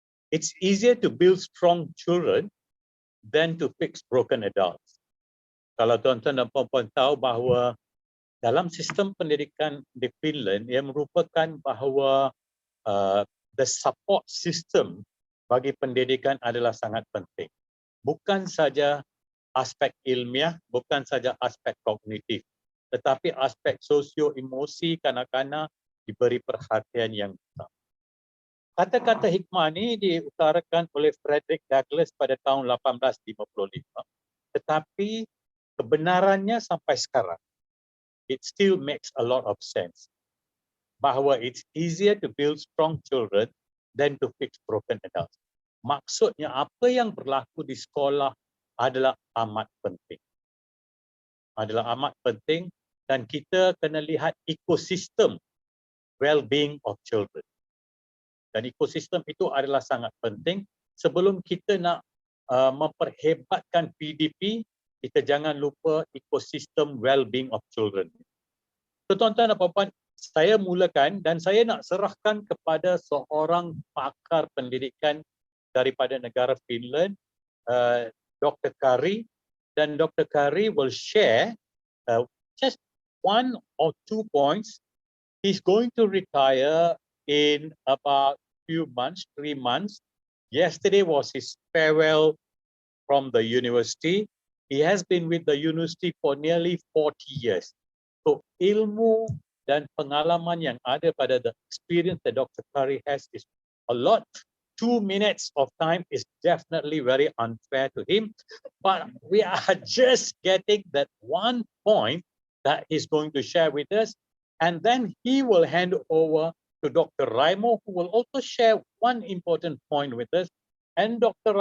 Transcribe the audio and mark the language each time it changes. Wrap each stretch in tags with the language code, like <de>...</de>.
<en>It's easier to build strong children than to fix broken adults.</en> <ms>Kalau tuan-tuan dan puan-puan tahu bahawa dalam sistem pendidikan di Finland ia merupakan bahawa</ms> <en>the support system</en> <ms>bagi pendidikan adalah sangat penting. Bukan saja aspek ilmiah, bukan saja aspek kognitif, tetapi aspek sosio-emosi kanak-kanak diberi perhatian yang besar. Kata-kata hikmah ini diutarakan oleh Frederick Douglass pada tahun 1855. Tetapi kebenarannya sampai sekarang,</ms> <en>it still makes a lot of sense. Bahawa it's easier to build strong children than to fix broken adults.</en> <ms>Maksudnya apa yang berlaku di sekolah adalah amat penting. Adalah amat penting dan kita kena lihat ekosistem</ms> <en>well-being of children.</en> <ms>Dan ekosistem itu adalah sangat penting. Sebelum kita nak memperhebatkan PDP, kita jangan lupa ekosistem</ms> <en>well-being of children.</en> <ms>So, tuan-tuan dan puan-puan, saya mulakan dan saya nak serahkan kepada seorang pakar pendidikan daripada negara Finland, Dr. Kari, dan Dr.</ms> <en>Kari will share just 1 or 2 points. He's going to retire in about few months, 3 months. Yesterday was his farewell from the university. He has been with the university for nearly 40 years.</en> <ms>So ilmu dan pengalaman yang ada pada</ms> <en>the experience that</en> <ms>Dr.</ms> <en>Kari has is a lot. 2 minutes of time is definitely very unfair to him, but we are just getting that 1 point that he's going to share with us, and then he will hand over to Dr. Raimo, who will also share 1 important point with us, and Dr.</en>